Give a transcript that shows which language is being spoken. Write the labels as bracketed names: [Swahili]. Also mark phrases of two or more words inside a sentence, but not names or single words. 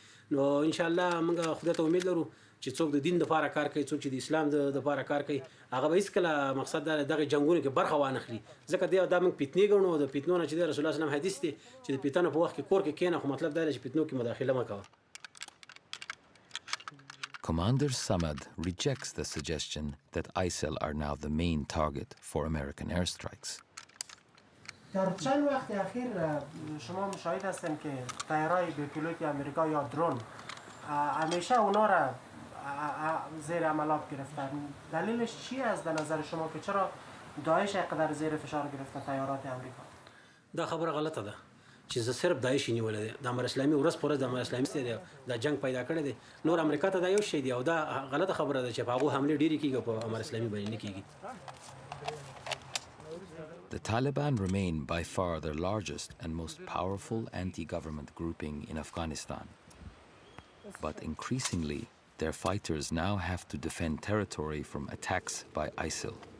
[Pashto] نو انشاءالله موږ خدای ته امید لرو چې څوک د دین دپاره کار کوي، څوک چې د اسلام دپاره کار کوي، هغه به هېڅکله مقصد دا دغه جنګونو کې برخه وانخلي. ځکه دا موږ فتنې ګڼو. د فتنو نه چې د رسول الله صلی حدیث دی چې د فتنو په وخت کې کور کې کښېنه، خو مطلب دا دی چې فتنو کې مداخله مه کوه. [English] Commander Samad rejects the suggestion that ISIL are now the main target for American airstrikes. [Persian] در چند وقت اخیر شما مشاهد هستن که طیارهای بی‌پیلوت آمریکا یا درون همیشه اونا را زیر عملیات گرفتن. دلیلش چی است در نظر شما که چرا داعش اینقدر زیر فشار گرفته طیارات آمریکا؟ [Pashto] دا خبره غلطه ده چې زه صرف داعش نیولې دی. د امارت اسلامي ورځ په ورځ د امارت اسلامي دی دا جنگ پیدا کړی دی. نور امریکا ته دا یو شی دی او دا غلطه خبره ده چې په هغو حملې ډېرې کېږي او په امارت اسلامي باندې نه کېږي. [English] The Taliban remain by far the largest and most powerful anti-government grouping in Afghanistan. But increasingly, their fighters now have to defend territory from attacks by ISIL.